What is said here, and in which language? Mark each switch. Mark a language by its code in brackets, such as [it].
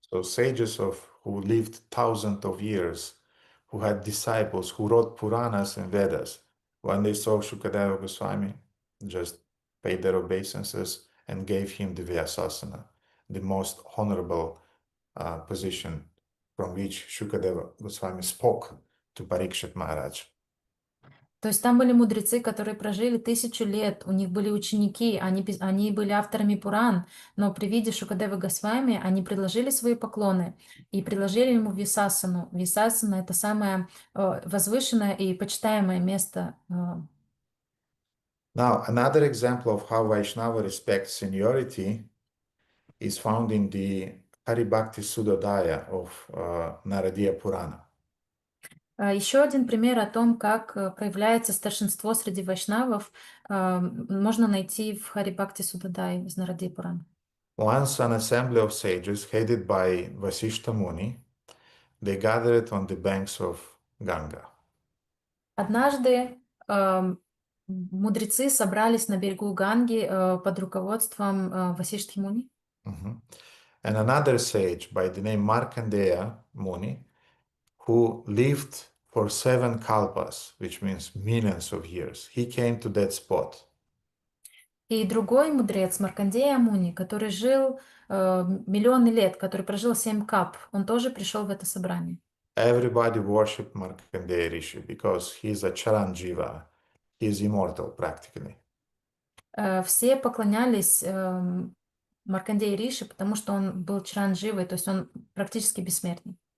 [en] So sages who lived thousands of years, who had disciples, who wrote Puranas and Vedas, when they saw Shukadeva Goswami, just paid their obeisances, and gave him the Vyasasana, the most honorable position from which Shukadeva Goswami spoke to Parikshit Maharaj. [ru] То есть там были мудрецы, которые прожили 1000 лет, у них были ученики, они были авторами Пуран, но при виде Шукадевы Госвами они предложили свои поклоны и предложили ему Висасану. Висасана — это самое возвышенное и почитаемое место. [en] Now, another example of how Vaishnava respects seniority is found in the Haribhakti Sudodaya of Naradiya Purana. [ru] Еще один пример о том, как проявляется старшинство среди вайшнавов, можно найти в Харибхакти Судадае из Нарадии Пурана. [en] Once an assembly of sages headed by Vasishta Muni, they gathered on the banks of Ganga. [ru] Однажды мудрецы собрались на берегу Ганги под руководством Васиштхи Муни. [en] And another sage by the name Markandeya Muni, who lived for 7 kalpas, which means millions of years, he came to that spot. [ru] И другой мудрец, Маркандея Муни, который жил миллионы лет, который прожил 7 кап, он тоже пришел в это собрание. [en] Everybody worshipped Markandeya Rishi because he is a Charanjiva, he is immortal practically. [ru] Все поклонялись Маркандея Риши, потому что он был чарандживой, то есть он практически бессмертный.